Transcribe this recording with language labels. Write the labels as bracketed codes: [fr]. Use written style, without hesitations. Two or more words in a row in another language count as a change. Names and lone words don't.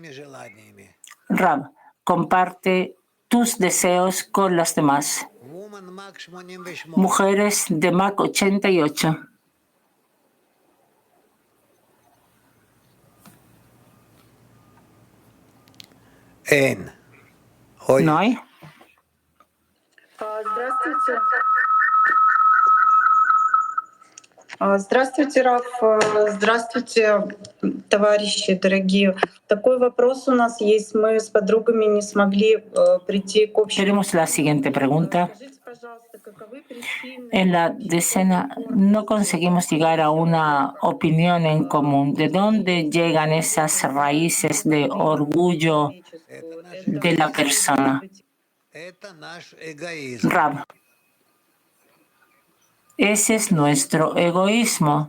[es] Rav, comparte tus deseos con las demás. Mujeres de Mac 88. ¿No hay? [ru] Здравствуйте, Раф. Здравствуйте, товарищи дорогие. Такой вопрос у нас есть. Мы с подругами не смогли прийти к общему. [es] Tenemos la siguiente pregunta. En la decena no conseguimos llegar a una opinión en común. ¿De dónde llegan esas raíces de orgullo de la persona? Rav, ese es nuestro egoísmo.